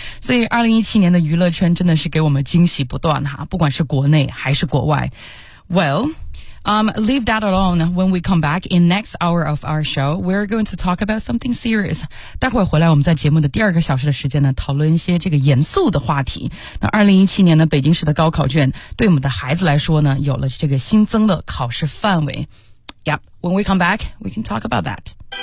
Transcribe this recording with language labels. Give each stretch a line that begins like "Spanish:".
Chinese: 所以2017年的娱乐圈真的是给我们惊喜不断哈，不管是国内还是国外。
English: Wellleave that alone. When we come back in next hour of our show, we're going to talk about something serious.
Chinese: 待会儿回来我们在节目的第二个小时的时间呢讨论一些这个严肃的话题。那2017年呢北京市的高考卷对我们的孩子来说呢有了这个新增的考试范围。
English: Yep, when we come back, we can talk about that.